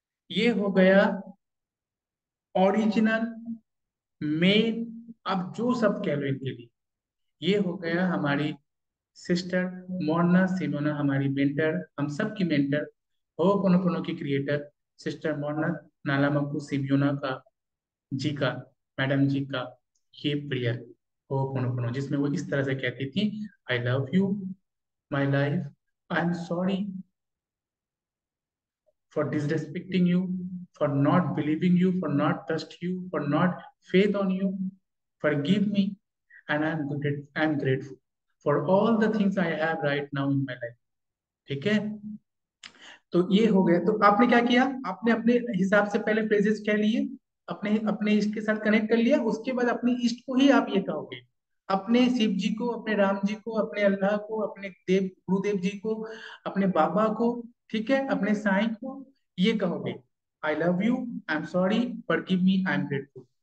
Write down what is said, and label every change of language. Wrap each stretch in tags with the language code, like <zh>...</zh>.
<hi>ये हो गया ओरिजिनल मेन, अब जो सब कह लो इनके लिए, ये हो गया हमारी सिस्टर मोना सिमोना, हमारी मेंटर, हम सब की मेंटर, Ho'oponopono की क्रिएटर सिस्टर मोना नालामक्कू सिमियोना का जी का, मैडम जी का ये प्रेयर Ho'oponopono, जिसमें वो इस तरह से कहती थी,</hi> <en>I love you my life, I am sorry for disrespecting you, for not believing you, for not trust you, for not faith on you. Forgive me, and I'm grateful for all the things I have right now in my life.</en> <hi>ठीक है, तो ये हो गया। तो आपने क्या किया, आपने अपने हिसाब से पहले फ्रेजेस कह लिए, अपने अपने इष्ट के साथ कनेक्ट कर लिया, उसके बाद अपने इष्ट को ही आप ये कहोगे, अपने शिव जी को, अपने राम जी को, अपने अल्लाह को, अपने देव गुरुदेव जी को, अपने बाबा को, ठीक है, अपने साईं को ये कहोगे,</hi> <en>I love you, I am sorry, forgive me, I am grateful.</en>